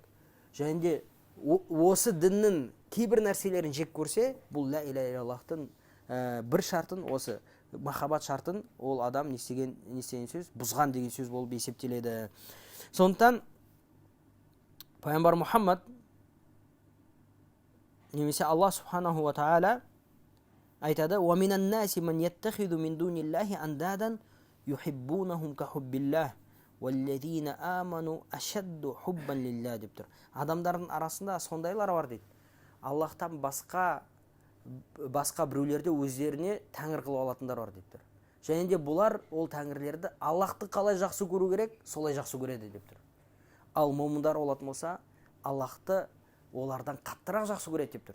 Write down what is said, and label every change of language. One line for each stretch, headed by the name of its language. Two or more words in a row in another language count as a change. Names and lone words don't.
Kazakh: Және де осы діннің кейбір нәрселерін жек көрсе, бұл
Arabic: لَا إِلَٰهَ إِلَّا اللَّهُ
Kazakh: бір шартын, осы махаббат шартын ол адам не істеген сөз? Бұзған деген сөз болып есептеледі. Сондықтан пайғамбар Мұхаммад немесе Алла
Arabic: سُبْحَانَهُ وَتَعَالَى
Kazakh: айтады:
Arabic: "وَمِنَ النَّاسِ مَنْ يَتَّخِذُ مِنْ دُونِ اللَّهِ أَنْدَادًا يُحِبُّونَهُمْ كَحُبِّ اللَّهِ وَالَّذِينَ آمَنُوا أَشَدُّ حُبًّا لِلَّهِ"
Kazakh: деп тұр. Адамдардың арасында сондайлар бар дейді. Аллахтан басқа біреулерді өздеріне тәңір қылып алатындар бар деп тұр. Және де бұлар ол тәңірлерді Аллахты қалай жақсы көру керек, солай жақсы көреді деп тұр. Ал момындар олатын болса, Аллахты олардан қаттырақ жақсы көреді деп тұр.